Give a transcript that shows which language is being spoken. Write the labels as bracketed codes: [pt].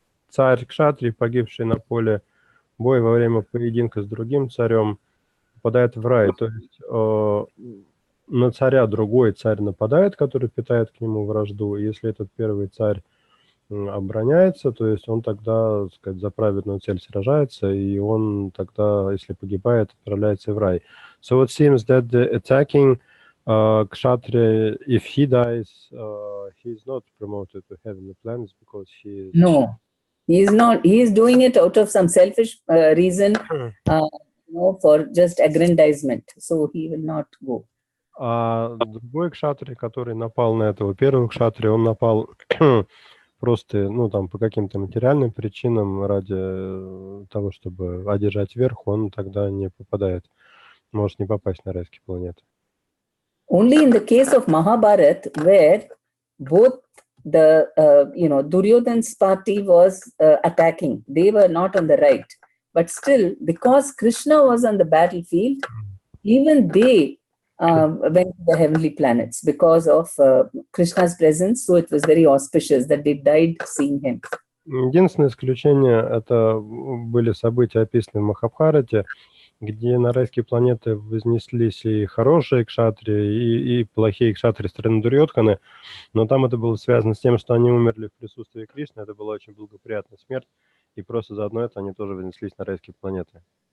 [ru] Царь Кшатрий, погибший на поле боя во время поединка с другим царем, попадает в рай. То есть на царя другой царь нападает, который питает к нему вражду, и если этот первый царь обороняется, то есть он тогда, так сказать, за праведную цель сражается, и он тогда, если погибает, отправляется в рай. [en] So it seems that the attacking Kshatriya, if he dies, he is not promoted to heavenly planets because he is... No, he is not. He is doing it out of some selfish reason, for just aggrandizement. So he will not go. [ru] А другой кшатрий, который напал на этого первого кшатрия, он напал просто, там, по каким-то материальным причинам ради того, чтобы одержать верх, он тогда не попадает, может не попасть на райские планеты. [en] Only in the case of Mahabharata, where both the, Duryodhana's party was attacking, they were not on the right. But still, because Krishna was on the battlefield, even they went to the heavenly planets because of Krishna's presence. So it was very auspicious that they died seeing him. [ru] Единственное исключение — это были события, описанные в Махабхарате, где на райские планеты вознеслись и хорошие кшатрии, и плохие кшатрии страны Дурьодханы, но там это было связано с тем, что они умерли в присутствии Кришны, это была очень благоприятная смерть, и просто заодно это они тоже вознеслись на райские планеты.